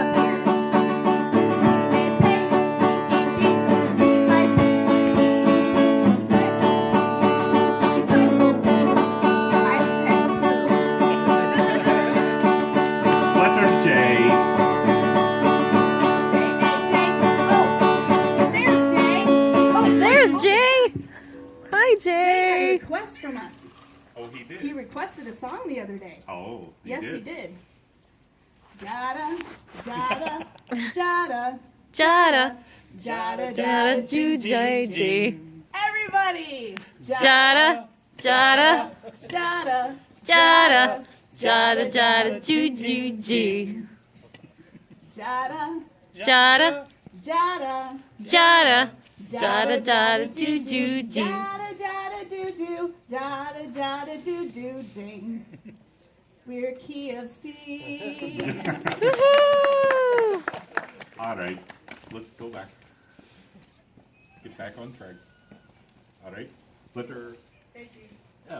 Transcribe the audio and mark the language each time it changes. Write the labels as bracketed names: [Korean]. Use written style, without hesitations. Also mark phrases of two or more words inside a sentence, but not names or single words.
[English] Letter J. There's Jay! Hi, Jay had a Jay! request from us. Oh, he did. He requested a song the other day. Oh, he Yes, did. he did. Jada, jada, jada, Jada! jada, Jada, Ju, Jay, G. Everybody! Jada! Jada! jada, Jada! Jada, Jada, Ju, Ju, G. jada, Jada! jada, Jada! Jada, Jada, Ju, Ju, G. jada, jada, doo doo, jada, jada, doo doo, ding. We're Key of Steve. Woohoo! All right, let's go back. Get back on track. All right, letter L.